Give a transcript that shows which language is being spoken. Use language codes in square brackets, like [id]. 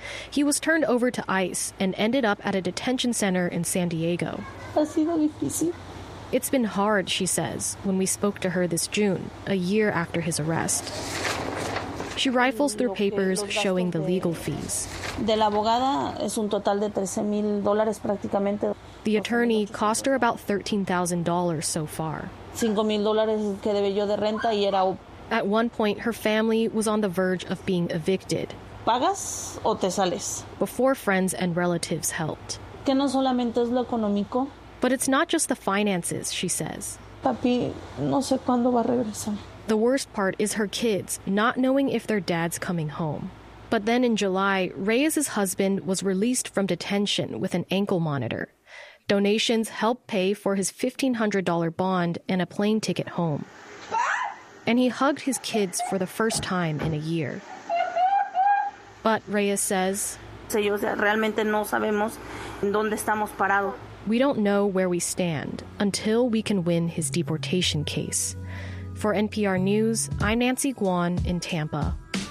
[en] He was turned over to ICE and ended up at a detention center in San Diego. [es] Ha sido difícil. [en] It's been hard, she says, when we spoke to her this June, a year after his arrest. She rifles through papers showing the legal fees. [es] De la abogada es un total de $13,000 prácticamente. [en] The attorney cost her about $13,000 so far. [es] $5,000 que debe yo de renta y era. [en] At one point, her family was on the verge of being evicted. [es] ¿Pagas o te sales? [en] Before friends and relatives helped. [es] Que no solamente es lo económico. [en] But it's not just the finances, she says. [es] Papi, no sé cuándo va a regresar. [en] The worst part is her kids not knowing if their dad's coming home. But then in July, Reyes's husband was released from detention with an ankle monitor. Donations helped pay for his $1,500 bond and a plane ticket home. And he hugged his kids for the first time in a year. But Reyes says, [es] realmente no sabemos dónde estamos parados. [en] We don't know where we stand until we can win his deportation case. For NPR News, I'm Nancy Guan in Tampa.